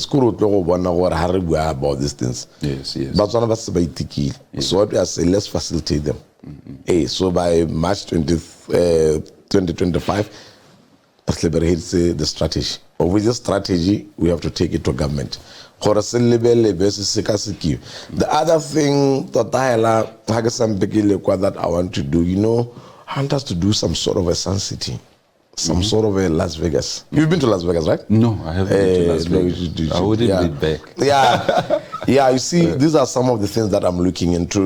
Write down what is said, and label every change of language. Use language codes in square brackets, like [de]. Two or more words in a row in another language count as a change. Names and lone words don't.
[en] About these things. Yes. But one of us by Tiki. So what we are saying, let's facilitate them. So by March 2025, let's liberate the strategy. With the strategy, we have to take it to government. [nso] gore se lebelebe se sekasekiwe. [en] The other thing that I want to do, I want us to do some sort of a Sun City. Some sort of a Las Vegas. You've been to Las Vegas, right? No, I haven't been to Las Vegas. I wouldn't be back. Yeah, you see, these are some of the things that I'm looking into.